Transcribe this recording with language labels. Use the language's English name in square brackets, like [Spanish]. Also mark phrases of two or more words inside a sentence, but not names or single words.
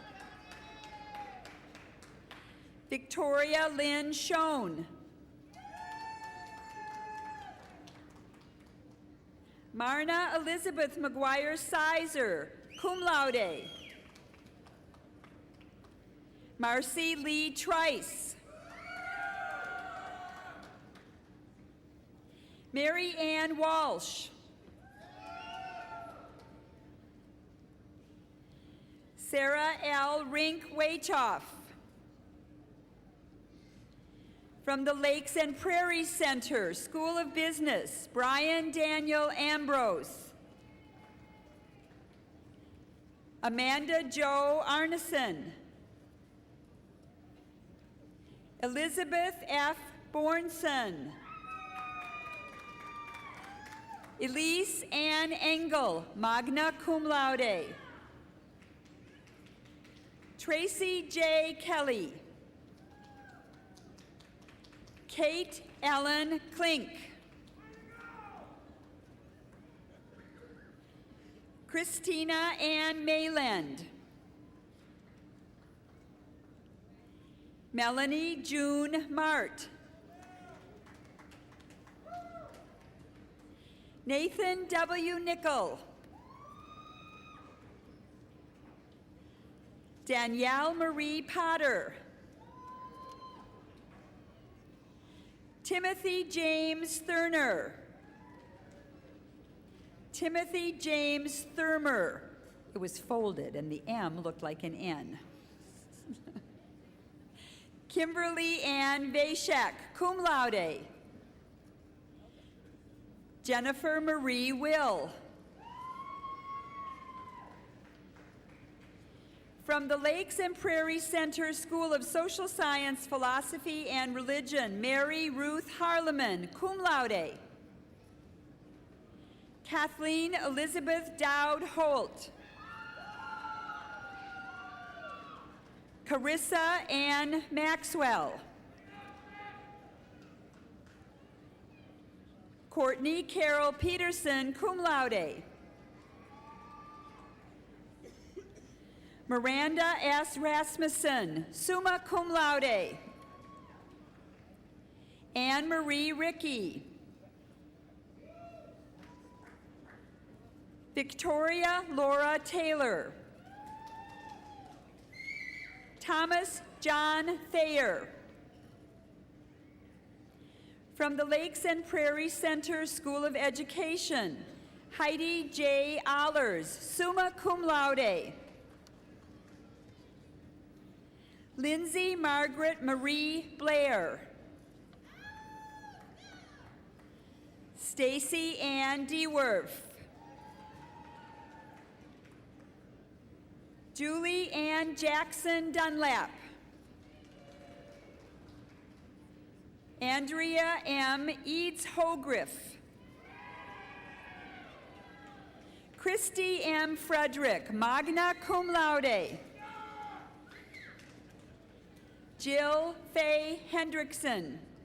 [English] Victoria Lynn Schoen. Marna Elizabeth McGuire Sizer, cum laude. Marcy Lee Trice. Mary Ann Walsh. Sarah L. Rink Waytoff. From the Lakes and Prairies Center, School of Business, Brian Daniel Ambrose. Amanda Jo Arneson. Elizabeth F. Bornson. Elise Ann Engel, magna cum laude. Tracy J. Kelly. Kate Ellen Klink. Christina Ann Mayland. Melanie June Mart. Nathan W. Nickel. Danielle Marie Potter. Timothy James Thurner. Timothy James Thurmer. It was folded and the M looked like an N. Kimberly Ann Vashek, cum laude. Jennifer Marie Will. From the Lakes and Prairie Center School of Social Science, Philosophy, and Religion, Mary Ruth Harleman, cum laude. Kathleen Elizabeth Dowd Holt. Carissa Ann Maxwell. Courtney Carol Peterson, cum laude. Miranda S. Rasmussen, summa cum laude. Anne Marie Rickey. Victoria Laura Taylor. Thomas John Thayer. From the Lakes and Prairie Center School of Education, Heidi J. Allers, summa cum laude. Lindsay Margaret Marie Blair. Stacy Ann DeWerf. Julie Ann Jackson Dunlap. Andrea M. Eads Hogriff. Christy M. Frederick, magna cum laude. Jill Faye Hendrickson.